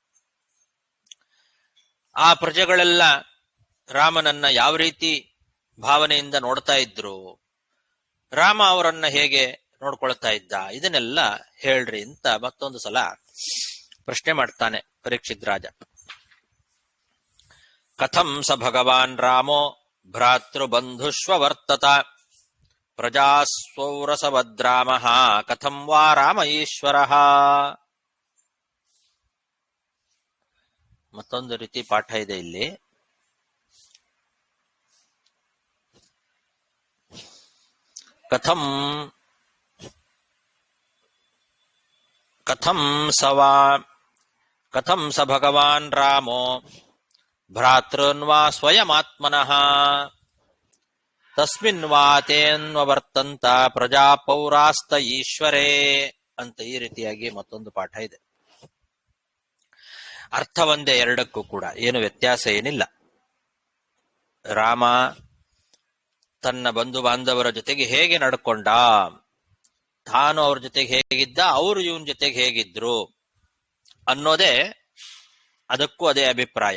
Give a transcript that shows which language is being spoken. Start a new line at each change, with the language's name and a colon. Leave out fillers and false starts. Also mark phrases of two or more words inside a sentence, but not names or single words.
Kannada: ಆ ಪ್ರಜೆಗಳೆಲ್ಲ ರಾಮನನ್ನ ಯಾವ ರೀತಿ ಭಾವನೆಯಿಂದ ನೋಡ್ತಾ ಇದ್ರು, ರಾಮ ಅವರನ್ನ ಹೇಗೆ ನೋಡ್ಕೊಳ್ತಾ ಇದ್ದ, ಇದನ್ನೆಲ್ಲ ಹೇಳ್ರಿ ಅಂತ ಮತ್ತೊಂದು ಸಲ ಪ್ರಶ್ನೆ ಮಾಡ್ತಾನೆ ಪರೀಕ್ಷಿತ್ ರಾಜ.
Sanskrit: ಕಥಂ ಸ ಭಗವಾನ್ ರಾಮೋ ಭ್ರಾತೃಬಂಧುಷ್ವವರ್ತತ ಪ್ರಜಾಸ್ವೌರಸವದ್ರಾಮಃ ಕಥಂ ವಾ ರಾಮ ಈಶ್ವರಃ.
Kannada: ಮತ್ತೊಂದು ರೀತಿ ಪಾಠ ಇದೆ ಇಲ್ಲಿ.
Sanskrit: ಕಥಂ ಸ ಭಗವಾನ್ ರಾಮೋ ಭ್ರಾತೃನ್ವಾ ಸ್ವಯಮಾತ್ಮನಃ ತಸ್ಮಿನ್ ವಾ ತೇನ್ವರ್ತಂತ ಪ್ರಜಾಪೌರಾಸ್ತ ಈಶ್ವರೇ
Kannada: ಅಂತ ಈ ರೀತಿಯಾಗಿ ಮತ್ತೊಂದು ಪಾಠ ಇದೆ. ಅರ್ಥ ಒಂದೇ ಎರಡಕ್ಕೂ ಕೂಡ, ಏನು ವ್ಯತ್ಯಾಸ ಏನಿಲ್ಲ. ರಾಮ ತನ್ನ ಬಂಧು ಬಾಂಧವರ ಜೊತೆಗೆ ಹೇಗೆ ನಡ್ಕೊಂಡ, ತಾನು ಅವ್ರ ಜೊತೆಗೆ ಹೇಗಿದ್ದ, ಅವರು ಇವನ್ ಜೊತೆಗೆ ಹೇಗಿದ್ರು ಅನ್ನೋದೇ, ಅದಕ್ಕೂ ಅದೇ ಅಭಿಪ್ರಾಯ.